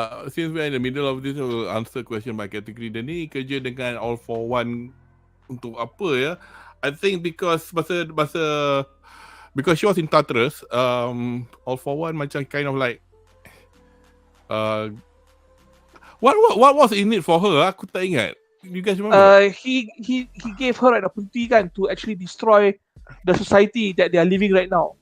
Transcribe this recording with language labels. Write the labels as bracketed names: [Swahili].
[English] Since we're in the middle of this, we'll answer question by category. [Malay] Dan ni kerja dengan All for One untuk apa ya? [English] I think because because she was in Tartarus, All for One [Malay] macam [English] kind of like what was in it for her? [Malay] Aku tak ingat. [English] You guys remember? He gave her an opportunity kan to actually destroy the society that they are living right now.